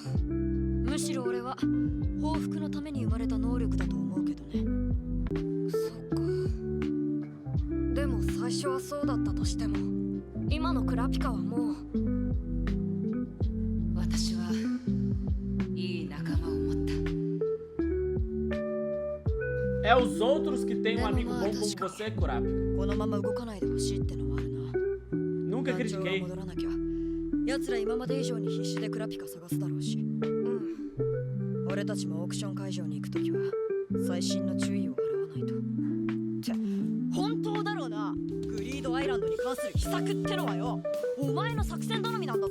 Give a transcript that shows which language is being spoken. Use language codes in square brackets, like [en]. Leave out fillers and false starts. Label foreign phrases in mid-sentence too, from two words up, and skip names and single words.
[ja] むしろ俺は報復のために生まれた能力だと思うけどねそうか。でも最初はそうだったとしても今のクラピカはもう。私はいい仲間を持った [pt] É os outros que tem um amigo bom como você, Kurapika. [ja] このまま動かないでほしいってのはあるな [pt] Nunca [ja] 団長が [pt] critiquei. [ja] 戻らなきゃ奴ら今まで以上に必死でクラピカ探すだろうし俺たちもオークション会場に行くときは細心の注意を払わないとって本当だろうなグリードアイランドに関する秘策ってのはよお前の作戦頼みなんだぞ